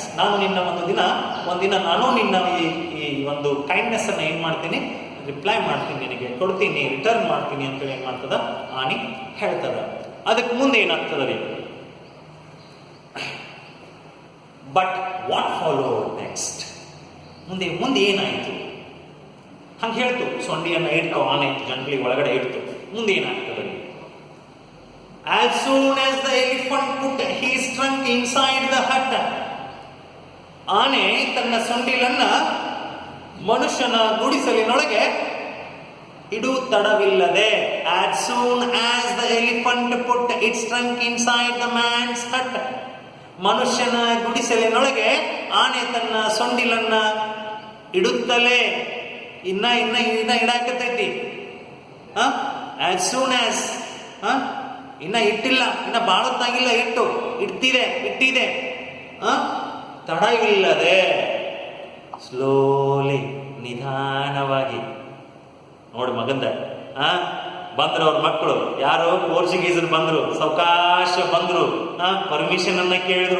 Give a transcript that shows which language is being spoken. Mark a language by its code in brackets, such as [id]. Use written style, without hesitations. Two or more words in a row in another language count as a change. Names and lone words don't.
[kn] ನಾನು ನಿನ್ನ ಒಂದಿನ ನಾನು ನಿನ್ನ ಈ ಒಂದು ಕೈಂಡ್ನೆಸ್ ಅನ್ನ ಏನ್ ಮಾಡ್ತೀನಿ, ರಿಪ್ಲೈ ಮಾಡ್ತೀನಿ, ನಿನಗೆ ಕೊಡ್ತೀನಿ, ರಿಟರ್ನ್ ಮಾಡ್ತೀನಿ ಅಂತೇಳಿ ಏನ್ ಮಾಡ್ತದ, ಆನಿ ಹೇಳ್ತದ. ಅದಕ್ಕೆ ಮುಂದೆ ಏನಾಗ್ತದ ರೀ, [en] but what follow next, [kn] ಮುಂದೆ ಏನಾಯ್ತು, ಹಂಗೆ ಹೇಳ್ತು. ಸೊಂಡಿಯನ್ನ ಇಡ್ತು ಆನೆ, ಜಂಟ್ಲಿ ಒಳಗಡೆ ಇಡ್ತು. ಮುಂದೆ ಏನಾಗ್ತದೆ ರೀ, [en] as soon as the elephant put his trunk inside the hut, [kn] ಆನೆ ತನ್ನ ಸೊಂಡಿಲನ್ನ ಮನುಷ್ಯನ ಗುಡಿಸಲಿನೊಳಗೆ ಇಡು ತಡವಿಲ್ಲದೆ, [en] as soon as the elephant put its trunk inside the man's hut, [kn] ಮನುಷ್ಯನ ಗುಡಿಸಲಿನೊಳಗೆ ಆನೆ ತನ್ನ ಸೊಂಡಿಲನ್ನ ಇಡುತ್ತಲೇ ಇನ್ನ ಇಡಾಕತೈತಿ. [en] as soon as [kn] ಇನ್ನ ಇಟ್ಟಿಲ್ಲ, ಇನ್ನ ಬಾಳತ್ತಾಗಿಲ್ಲ, ಇಟ್ಟಿದೆ ತಡವಿಲ್ಲದೆ, ಸ್ಲೋಲಿ ನಿಧಾನವಾಗಿ. ನೋಡಿ ಮಗಂದ ಬಂದ್ರು ಅವ್ರ ಮಕ್ಕಳು, ಯಾರು ಪೋರ್ಚುಗೀಸರು ಬಂದ್ರು, ಸಾವಕಾಶ ಬಂದ್ರು, ಪರ್ಮಿಷನ್ ಅನ್ನ ಕೇಳಿದ್ರು.